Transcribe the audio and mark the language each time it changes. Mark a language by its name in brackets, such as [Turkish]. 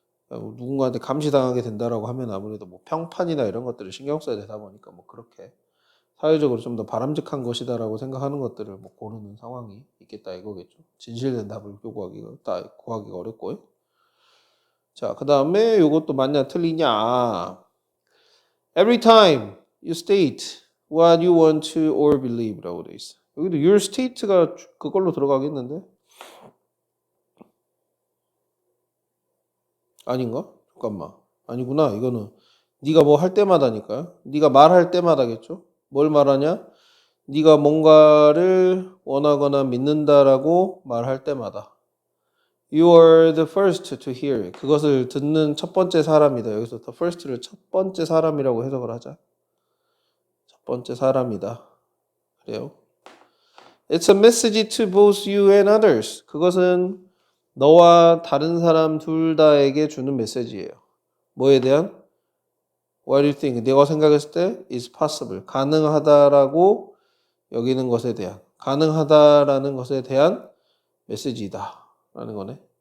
[Korean] 누군가한테 감시당하게 된다라고 하면 아무래도 뭐 평판이나 이런 것들을 신경 써야 되다 보니까 뭐 그렇게 사회적으로 좀 더 바람직한 것이다라고 생각하는 것들을 뭐 고르는 상황이 있겠다 이거겠죠. 진실된 답을 구하기가 어렵고요. 자, 그 다음에 이것도 맞냐 틀리냐. [English] Every time you state what you want to or believe라고 [Korean] 돼 있어. 여기도 your state가 그걸로 들어가겠는데? 아닌가? 잠깐만. 아니구나. 이거는 네가 뭐 할 때마다니까요. 네가 말할 때마다겠죠. 뭘 말하냐? 네가 뭔가를 원하거나 믿는다라고 말할 때마다 [English] You are the first to hear. [Korean] 그것을 듣는 첫 번째 사람이다. 여기서 the first를 첫 번째 사람이라고 해석을 하자. 첫 번째 사람이다. 그래요. [English] It's a message to both you and others. [Korean] 그것은 너와 다른 사람 둘 다에게 주는 메시지예요. 뭐에 대한? [English] What do you think? [Korean] 내가 생각했을 때 [English] is possible. [Korean] 가능하다라고 여기는 것에 대한 가능하다라는 것에 대한 메시지이다 라는 거네.